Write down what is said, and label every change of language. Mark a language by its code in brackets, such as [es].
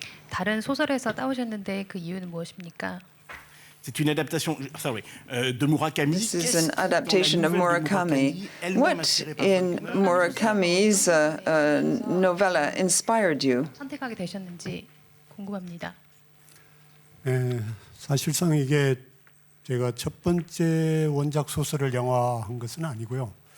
[ko] 다른 소설에서 따오셨는데 그 이유는 무엇입니까? [fr] C'est une adaptation de Murakami. [en] This is an adaptation of Murakami. What in Murakami's novella inspired you? [ko] 선택하게 되셨는지 궁금합니다. 네, 사실상 이게 제가 첫 번째 원작 소설을 영화한 것은 아니고요.